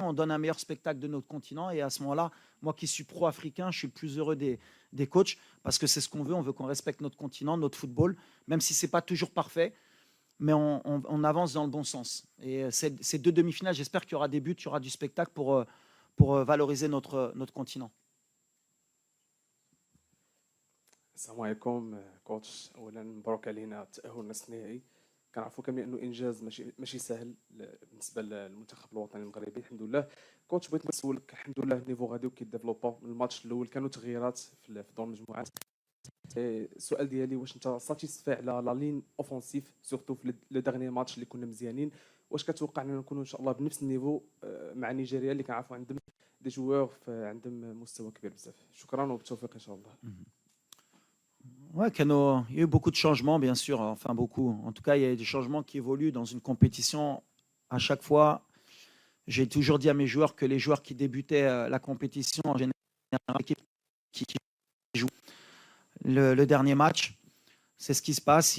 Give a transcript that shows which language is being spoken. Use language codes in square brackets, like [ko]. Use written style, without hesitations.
[fr] On donne un meilleur spectacle de notre continent. Et à ce moment-là, moi qui suis pro-africain, je suis le plus heureux des coachs parce que c'est ce qu'on veut. On veut qu'on respecte notre continent, notre football, même si ce n'est pas toujours parfait. Mais on avance dans le bon sens. Et ces deux demi-finales, j'espère qu'il y aura des buts, il y aura du spectacle pour valoriser notre continent. [ar] السلام عليكم كوتش. اولا مبروك علينا التاهل لنصف النهائي. كنعرفوا كاملين انه انجاز ماشي سهل بالنسبه للمنتخب الوطني المغربي. الحمد لله كوتش بغيت نسولك، الحمد لله النيفو غادي كيديفلوبا. من الماتش الاول كانوا تغييرات في دور المجموعات. السؤال ديالي واش انت [fr] ساتيسفاي على لا لين اوفونسيف سورتو في لو ديرني ماتش [ar] اللي كنا مزيانين؟ واش كتوقع اننا نكونوا ان شاء الله بنفس النيفو مع نيجيريا اللي كنعرفوا عندهم دي جوور عندهم مستوى كبير بزاف؟ شكرا وبالتوفيق ان شاء الله. [fr] Ouais, il y a eu beaucoup de changements, bien sûr, enfin beaucoup. En tout cas, il y a eu des changements qui évoluent dans une compétition. À chaque fois, j'ai toujours dit à mes joueurs que les joueurs qui débutaient la compétition, en général, l'équipe qui joue le dernier match, c'est ce qui se passe.